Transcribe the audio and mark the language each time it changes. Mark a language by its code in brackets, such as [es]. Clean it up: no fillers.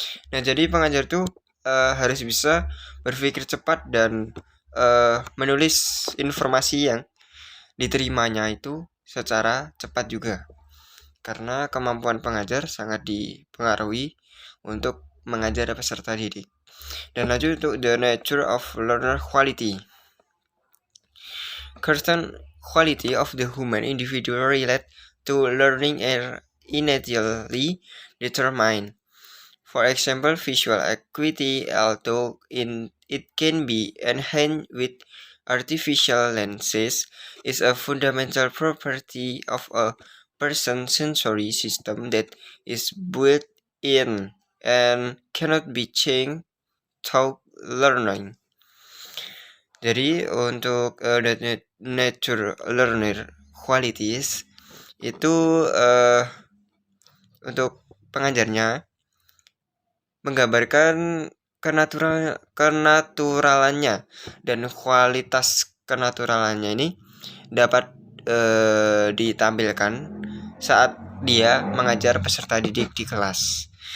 [id] Nah, jadi pengajar tuh harus bisa berpikir cepat dan menulis informasi yang diterimanya itu secara cepat juga. Karena kemampuan pengajar sangat dipengaruhi untuk mengajar peserta didik. Dan lanjut untuk [en] the nature of learner quality. Certain quality of the human individual relate to learning are innately determined. For example, visual acuity, although it can be enhanced with artificial lenses, is a fundamental property of a person's sensory system that is built in and cannot be changed through learning. [id] Jadi untuk nature learner qualities itu untuk pengajarnya menggambarkan kenaturalannya, dan kualitas kenaturalannya ini dapat ditampilkan saat dia mengajar peserta didik di kelas.